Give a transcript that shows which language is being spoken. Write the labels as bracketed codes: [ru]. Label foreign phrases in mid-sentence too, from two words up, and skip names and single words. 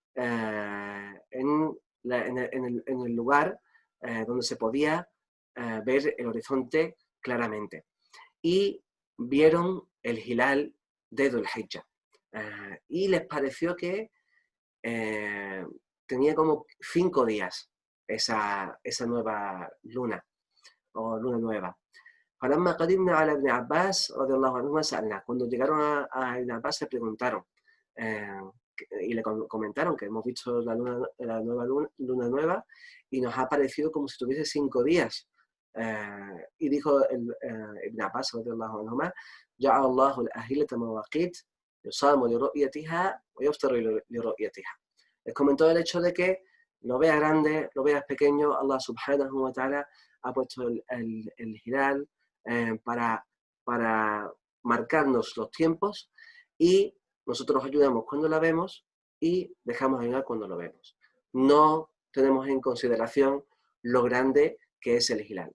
[es] en el lugar donde se podía ver el horizonte claramente, y vieron el hilal de Dhul Hijjah, y les pareció que tenía como 5 días esa nueva luna o luna nueva. [ar] فلما قدمنا على ابن عباس رضي الله عنهما سألنا, [es] cuando llegaron a Ibn Abbas le preguntaron y le comentaron que hemos visto la nueva luna nueva y nos ha parecido como si tuviese 5 días. Y dijo [ar] Ibn Abbas رضي الله عنهما, جعل الله الأهلة مواقيت يصام لرؤيتها ويفطر لرؤيتها. [es] Les comentó el hecho de que lo veas grande, lo veas pequeño, Allah [ar] سبحانه وتعالى [es] ha puesto el hilal para marcarnos los tiempos, y nosotros ayudamos cuando la vemos y dejamos de ayudar cuando lo vemos. No tenemos en consideración lo grande que es el hilal.